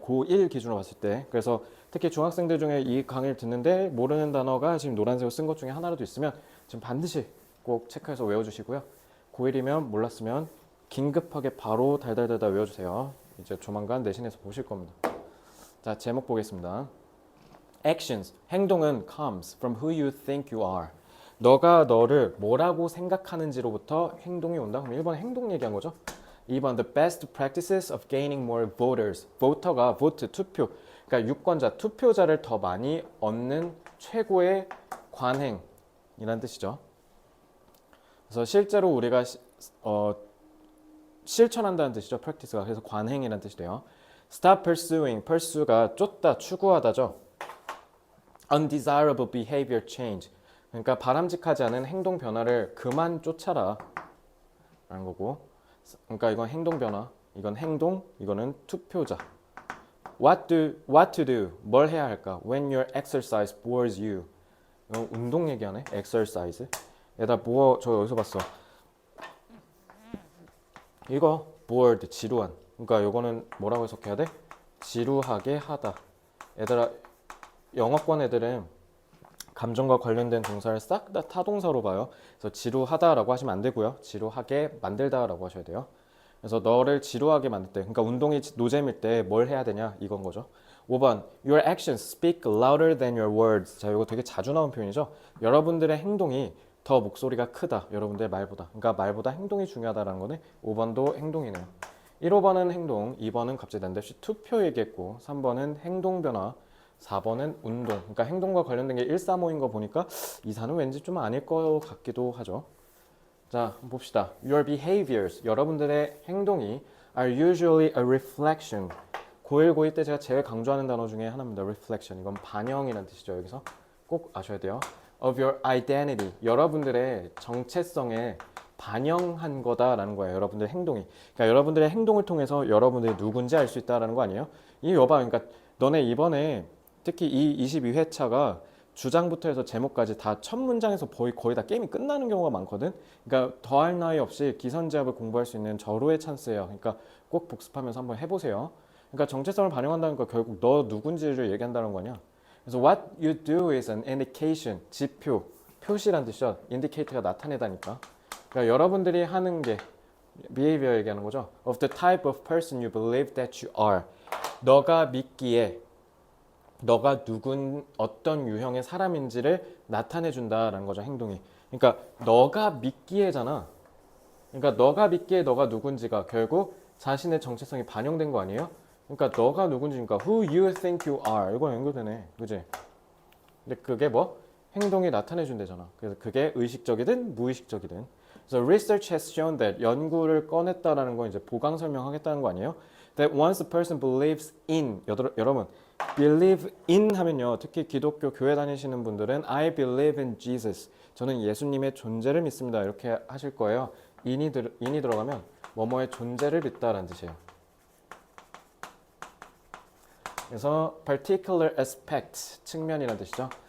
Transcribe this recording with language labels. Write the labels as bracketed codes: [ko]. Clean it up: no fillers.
[ko] 고1 기준으로 봤을 때. 그래서 특히 중학생들 중에 이 강의를 듣는데 모르는 단어가 지금 노란색으로 쓴 것 중에 하나라도 있으면 지금 반드시 꼭 체크해서 외워주시고요. 고1이면 몰랐으면 긴급하게 바로 달달달달 외워주세요. 이제 조만간 내신에서 보실 겁니다. 자, 제목 보겠습니다. [en] Actions, [ko] 행동은 [en] comes from who you think you are. [ko] 너가 너를 뭐라고 생각하는지로부터 행동이 온다. 그럼 1번 행동 얘기한 거죠. [en] 2번 the best practices of gaining more voters. [ko] voter가 vote, 투표. 그러니까 유권자, 투표자를 더 많이 얻는 최고의 관행이란 뜻이죠. 그래서 실제로 우리가 실천한다는 뜻이죠. practice가. 그래서 관행이란 뜻이 돼요. [en] stop pursuing, [ko] pursue가 쫓다, 추구하다죠. [en] undesirable behavior change. [ko] 그러니까 바람직하지 않은 행동 변화를 그만 쫓아라 라는 거고 그러니까 이건 행동 변화, 이건 행동, 이거는 투표자. [en] What to do, [ko] 뭘 해야 할까? [en] When your exercise bores you. [ko] 이건 운동 얘기하네, exercise. 얘다 뭐, 저 어디서 봤어? 이거 bored, 지루한. 그러니까 이거는 뭐라고 해석해야 돼? 지루하게 하다. 얘들아, 영어권 애들은 감정과 관련된 동사를 싹 다 타동사로 봐요. 그래서 지루하다라고 하시면 안 되고요. 지루하게 만들다라고 하셔야 돼요. 그래서 너를 지루하게 만들 때, 그러니까 운동이 노잼일 때 뭘 해야 되냐 이건 거죠. [en] 5번, Your actions speak louder than your words. [ko] 자, 이거 되게 자주 나온 표현이죠. 여러분들의 행동이 더 목소리가 크다. 여러분들의 말보다. 그러니까 말보다 행동이 중요하다라는 거는 5번도 행동이네요. 1, 5번은 행동, 2번은 갑자기 난데없이 투표 얘기했고 3번은 행동 변화, 4번은 운동. 그러니까 행동과 관련된 게 1, 3, 5인 거 보니까 2, 4는 왠지 좀 아닐 것 같기도 하죠. 자, 봅시다. [en] Your behaviors, [ko] 여러분들의 행동이 [en] are usually a reflection. [ko] 고1, 고2 때 제가 제일 강조하는 단어 중에 하나입니다. [en] reflection. [ko] 이건 반영이라는 뜻이죠. 여기서 꼭 아셔야 돼요. [en] of your identity, [ko] 여러분들의 정체성에 반영한 거다라는 거예요. 여러분들의 행동이. 그러니까 여러분들의 행동을 통해서 여러분들이 누군지 알 수 있다라는 거 아니에요? 이 여봐, 그러니까 너네 이번에 특히 이 22회차가 주장부터 해서 제목까지 다 첫 문장에서 거의 다 게임이 끝나는 경우가 많거든. 그러니까 더할 나위 없이 기선제압을 공부할 수 있는 절호의 찬스예요. 그러니까 꼭 복습하면서 한번 해보세요. 그러니까 정체성을 반영한다는 거 결국 너 누군지를 얘기한다는 거냐. [en] 그래서 what you do is an indication, [ko] 지표, 표시란 뜻이죠. indicate가 나타내다니까. 그러니까 여러분들이 하는 게 behavior 얘기하는 거죠. [en] Of the type of person you believe that you are. [ko] 너가 믿기에 너가 어떤 유형의 사람인지를 나타내 준다라는 거죠. 행동이. 그러니까 너가 믿기에잖아. 그러니까 너가 믿기에 너가 누군지가 결국 자신의 정체성이 반영된 거 아니에요? 그러니까 너가 누군지니까 [en] who you think you are [ko] 이거 연결되네. 그지? 근데 그게 뭐? 행동이 나타내 준대잖아. 그래서 그게 의식적이든 무의식적이든. 그래서 [en] research has shown that [ko] 연구를 꺼냈다라는 건 이제 보강 설명하겠다는 거 아니에요? [en] That once a person believes in [ko] 여러분 [en] believe in [ko] 하면요. 특히 기독교 교회 다니시는 분들은 [en] I believe in Jesus. [ko] 저는 예수님의 존재를 믿습니다. 이렇게 하실 거예요. in이 들어가면 뭐뭐의 존재를 믿다라는 뜻이에요. 그래서 particular aspect 측면이라는 뜻이죠.